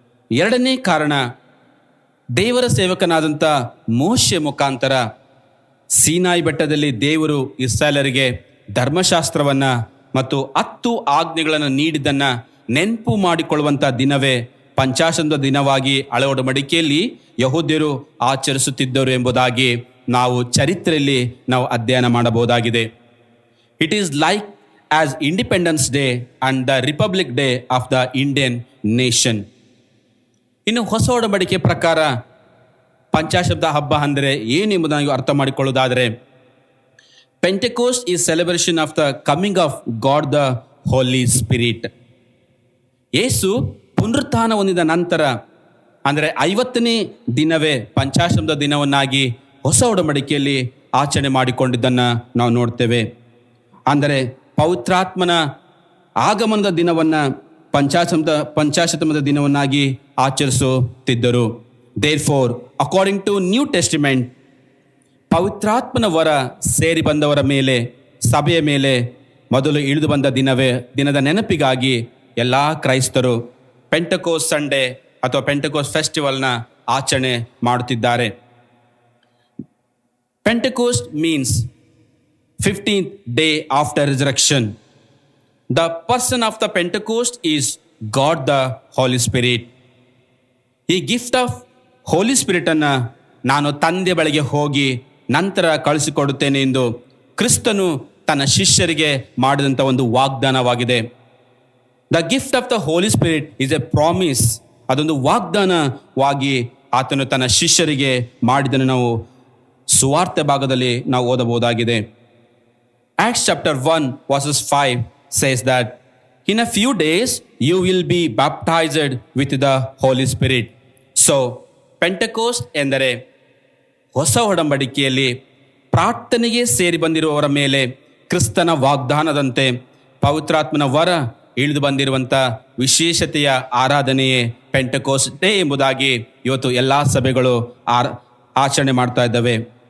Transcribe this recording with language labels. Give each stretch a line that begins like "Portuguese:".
Kannada: ಎರಡನೇ ಕಾರಣ, ದೇವರ ಸೇವಕನಾದಂಥ ಮೋಶೆ ಮುಖಾಂತರ ಸೀನಾಯಿ ಬೆಟ್ಟದಲ್ಲಿ ದೇವರು ಇಸ್ರಾಯೇಲರಿಗೆ ಧರ್ಮಶಾಸ್ತ್ರವನ್ನು ಮತ್ತು 10 ಆಜ್ಞೆಗಳನ್ನು ನೀಡಿದ್ದನ್ನು ನೆನಪು ಮಾಡಿಕೊಳ್ಳುವಂಥ ದಿನವೇ ಪಂಚಾಶತದ ದಿನವಾಗಿ ಹಳೆ ಒಡಂಬಡಿಕೆಯಲ್ಲಿ ಯಹೂದ್ಯರು ಆಚರಿಸುತ್ತಿದ್ದರು ಎಂಬುದಾಗಿ ನಾವು ಚರಿತ್ರೆಯಲ್ಲಿ ನಾವು ಅಧ್ಯಯನ ಮಾಡಬಹುದಾಗಿದೆ.
English: It is like as Independence Day and the Republic Day of the Indian nation.
Kannada: ಇನ್ನು ಹೊಸ ಒಡಂಬಡಿಕೆ ಪ್ರಕಾರ ಪಂಚಾಶಬ್ದ ಹಬ್ಬ ಅಂದರೆ ಏನು ಎಂಬುದನ್ನು ಅರ್ಥ ಮಾಡಿಕೊಳ್ಳುವುದಾದರೆ,
English: Pentecost is celebration of the coming of God the Holy Spirit.
Kannada: ಯೇಸು ಪುನರುತ್ಥಾನ ಹೊಂದಿದ ನಂತರ ಅಂದರೆ 50ನೇ ದಿನವೇ ಪಂಚಾಶಬ್ದ ದಿನವನ್ನಾಗಿ ಹೊಸ ಒಡಂಬಡಿಕೆಯಲ್ಲಿ ಆಚರಣೆ ಮಾಡಿಕೊಂಡಿದ್ದನ್ನು ನಾವು ನೋಡ್ತೇವೆ. ಅಂದರೆ ಪವಿತ್ರಾತ್ಮನ ಆಗಮನದ ದಿನವನ್ನು ಪಂಚಾಶತಮದ ದಿನವನ್ನಾಗಿ ಆಚರಿಸುತ್ತಿದ್ದರು.
English: Therefore, according to New Testament,
Kannada: ಪವಿತ್ರಾತ್ಮನ ವರ ಸೇರಿ ಬಂದವರ ಮೇಲೆ, ಸಭೆಯ ಮೇಲೆ ಮೊದಲು ಇಳಿದು ಬಂದ ದಿನದ ನೆನಪಿಗಾಗಿ ಎಲ್ಲ ಕ್ರೈಸ್ತರು ಪೆಂಟಕೋಸ್ಟ್ ಸಂಡೇ ಅಥವಾ ಪೆಂಟಕೋಸ್ಟ್ ಫೆಸ್ಟಿವಲ್ನ ಆಚರಣೆ ಮಾಡುತ್ತಿದ್ದಾರೆ.
English: Pentecost means 15th day after resurrection. The person of the Pentecost is God the Holy Spirit.
Kannada: ಈ ಗಿಫ್ಟ್ ಆಫ್ ಹೋಲಿ ಸ್ಪಿರಿಟ್ ಅನ್ನು ನಾನು ತಂದೆ ಬಳಿಗೆ ಹೋಗಿ ನಂತರ ಕಳಿಸಿಕೊಡುತ್ತೇನೆ ಎಂದು ಕ್ರಿಸ್ತನು ತನ್ನ ಶಿಷ್ಯರಿಗೆ ಮಾಡಿದಂಥ ಒಂದು ವಾಗ್ದಾನವಾಗಿದೆ.
English: The gift of the Holy Spirit is a promise.
Kannada: ಅದೊಂದು ವಾಗ್ದಾನವಾಗಿ ಆತನು ತನ್ನ ಶಿಷ್ಯರಿಗೆ ಮಾಡಿದ್ದನ್ನು ನಾವು ಸುವಾರ್ತೆ ಭಾಗದಲ್ಲಿ ನಾವು ಓದಬಹುದಾಗಿದೆ.
English: Acts chapter 1 verses 5 says that in a few days you will be baptized with the Holy Spirit.
Kannada: So Pentecost ಎಂದರೆ ಹೊಸ ಒಡಂಬಡಿಕೆಯಲ್ಲಿ ಪ್ರಾರ್ಥನೆಗೆ ಸೇರಿ ಬಂದಿರುವವರ ಮೇಲೆ ಕ್ರಿಸ್ತನ ವಾಗ್ದಾನದಂತೆ ಪವಿತ್ರಾತ್ಮನ ವರ ಇಳಿದು ಬಂದಿರುವಂಥ ವಿಶೇಷತೆಯ ಆರಾಧನೆಯೇ ಪೆಂಟೆಕೋಸ್ಟ್ ಡೇ ಎಂಬುದಾಗಿ ಇವತ್ತು ಎಲ್ಲ ಸಭೆಗಳು ಆಚರಣೆ ಮಾಡ್ತಾ ಇದ್ದಾವೆ.